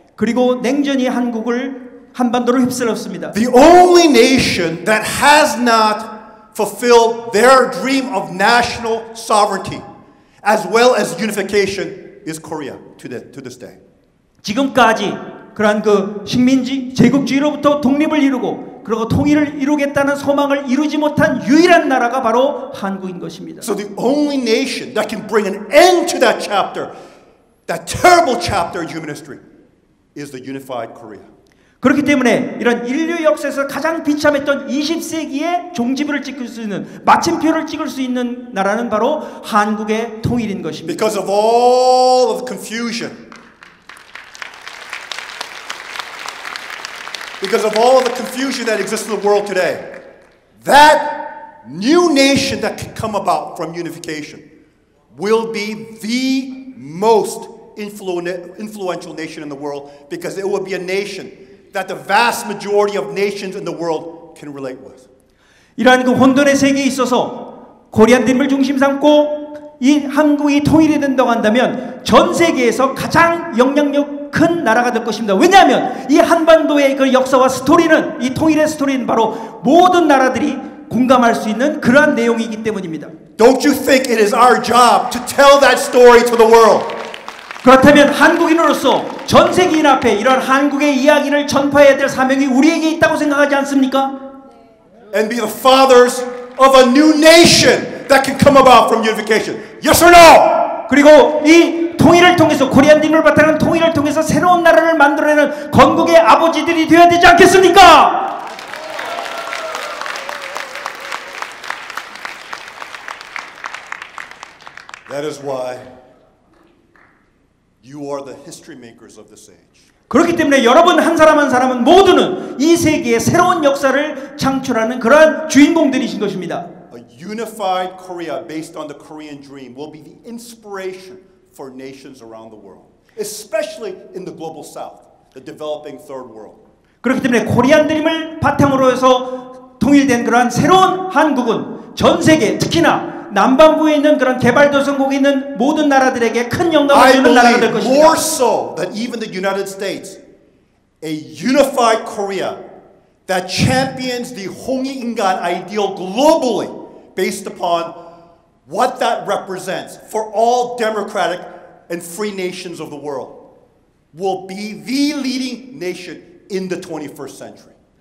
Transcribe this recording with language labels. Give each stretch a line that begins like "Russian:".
Korean: 그리고 냉전이 한반도를 휩쓸었습니다.
English: The only nation that has not fulfill their dream of national sovereignty as well as unification is Korea to this day.
Korean: 지금까지 그러한 그 식민지 제국주의로부터 독립을 이루고 그리고 통일을 이루겠다는 소망을 이루지 못한 유일한 나라가 바로 한국인 것입니다.
English: So the only nation that can bring an end to that chapter, that terrible chapter in human history, is the unified Korea.
Korean: 그렇기 때문에 이런 인류 역사에서 가장 비참했던 20세기의 종지부를 찍을 수 있는 마침표를 찍을 수 있는 나라는 바로 한국의 통일인 것입니다.
English: Because of all of the confusion, because of all of the confusion that exists in the world today, that new nation that can come about from unification will be the most influential nation in the world, because it will be a nation that the vast majority of nations in the world can relate with.
Korean: 이러한 그 혼돈의 세계에 있어서 코리안 드림을 중심 삼고 이 한국이 통일이 된다고 한다면 전 세계에서 가장 영향력 큰 나라가 될 것입니다. 왜냐하면 이 한반도의 그 역사와 스토리는, 이 통일의 스토리는 바로 모든 나라들이 공감할 수 있는 그러한 내용이기 때문입니다.
English: Don't you think it is our job to tell that story to the world?
Korean: 그렇다면 한국인으로서 전 세계인 앞에 이런 한국의 이야기를 전파해야 될 사명이 우리에게 있다고 생각하지 않습니까?
English: And be the fathers of a new nation that can come about from unification. Yes or no?
Korean: 그리고 이 통일을 통해서 코리안 드림을 바탕한 통일을 통해서 새로운 나라를 만들어내는 건국의 아버지들이 되어야 되지 않겠습니까?
English: That is why you are the history makers of this age.
Korean: 그렇기 때문에 여러분 한 사람 한 사람은 모두는 이 세계의 새로운 역사를 창출하는 그러한 주인공들이신 것입니다.
English: A unified Korea based on the Korean dream will be the inspiration for nations around the world, especially in the global south, the developing third world.
Korean: 그렇기 때문에 코리안 드림을 바탕으로 해서 통일된 그러한 새로운 한국은 전 세계, 특히나 남반부에 있는 그런 개발도상국에 있는 모든 나라들에게 큰 영감을 주는 나라가 될 것입니다.
English: More so than even the United States, a unified Korea that champions the 홍익인간 ideal globally based upon what that represents for all democratic and free nations of the world will be the leading nation in the 21st century.